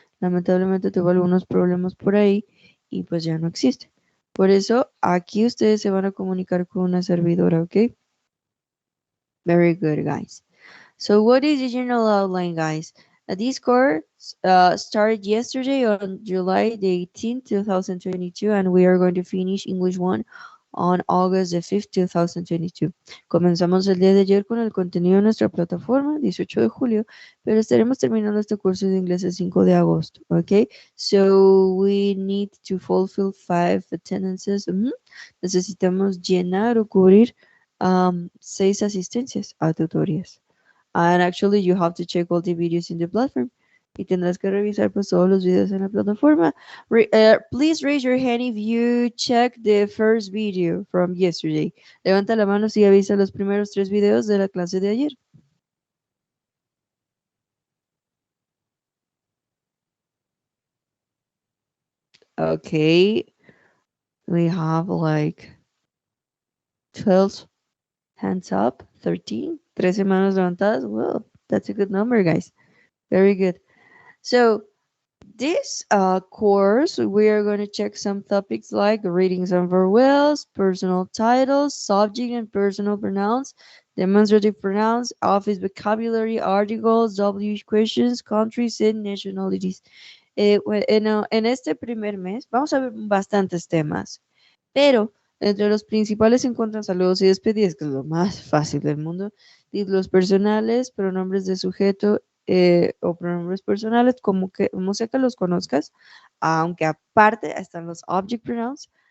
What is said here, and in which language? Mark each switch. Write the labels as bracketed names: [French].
[Spanish] Lamentablemente tuve algunos problemas por ahí y pues ya no existe. Por eso aquí ustedes se van a comunicar con una servidora, ¿ok? [English] Very good, guys. So what is the general outline, guys? This course started yesterday on July the 18th, 2022, and we are going to finish English 1 on August the 5th, 2022. [Spanish] Comenzamos el día de ayer con el contenido de nuestra plataforma, 18 de julio, pero estaremos terminando este curso de inglés el 5 de agosto, ¿ok? [English] So we need to fulfill 5 attendances. [Spanish] Necesitamos llenar o cubrir 6 asistencias a tutorías. [English] And actually you have to check all the videos in the platform. [Spanish] Y tendrás que revisar pues todos los videos en la plataforma. [English] Please raise your hand if you check the first video from yesterday. [Spanish] Levanta la mano si avisa los primeros 3 videos de la clase de ayer. [English] Okay, we have like 12 hands up, [Spanish] 13 manos levantadas. [English] Well, that's a good number, guys. Very good. So this course, we are going to check some topics like reading some vowels, personal titles, subject and personal pronouns, demonstrative pronouns, office vocabulary, articles, W questions, countries and nationalities. [Spanish] En este primer mes vamos a ver bastantes temas, pero entre los principales se encuentran saludos y despedidas, que es lo más fácil del mundo, títulos personales, pronombres de sujeto o pronombres personales, como sea que los conozcas, aunque aparte están los object pronouns.